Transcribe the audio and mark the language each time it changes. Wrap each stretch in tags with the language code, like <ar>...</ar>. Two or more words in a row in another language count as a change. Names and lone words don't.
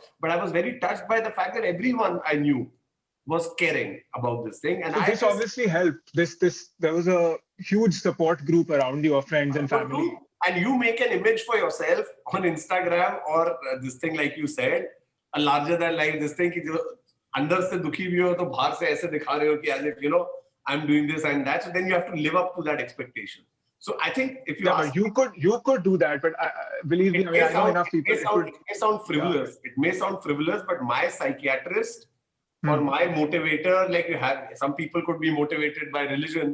<en>But I was very touched by the fact that everyone I knew was caring about this thing. And so this obviously helped. There was a huge support group around your friends and family. And you make an image for yourself on Instagram or this thing, like you said, a larger than life, this thing,</en> <hi>अंदर से दुखी भी हो, तो बाहर से ऐसे दिखा रहे हो कि</hi> <en>as if, you know, I'm doing this and that. So then you have to live up to that expectation. So I think if you ask, you could do that, but believe me, I know enough people. It may sound frivolous. Yeah. It may sound frivolous, but my psychiatrist or my motivator, like you have, some people could be motivated by religion.</en>